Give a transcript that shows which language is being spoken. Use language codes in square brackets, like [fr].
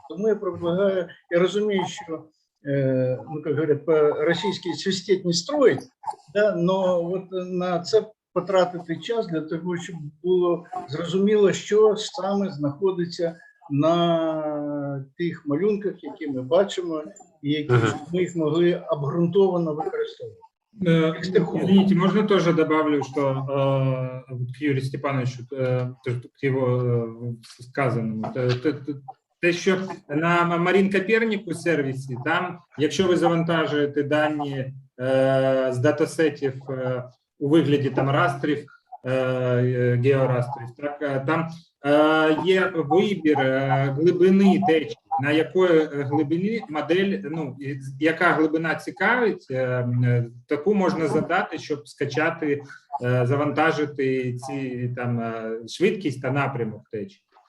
[uk] Тому я предлагаю, я розумію, що, як говорять, по-російськи свистеть не строїть, да, но от на це потратити час для того, щоб було зрозуміло, що саме знаходиться на тих малюнках, які ми бачимо, і які ми їх могли обґрунтовано використовувати. [ru] Извините, можно тоже добавлю, что к Юрию Степановичу, к его сказаному. [uk] Те, що на Марін Коперніку сервісі, там, якщо ви завантажуєте дані з датасетів у вигляді там растрів, георастрів, так, там є вибір глибини течії, на якої глибині модель, яка глибина цікавить, таку можна задати, щоб скачати, завантажити ці там швидкість та напрямок течії.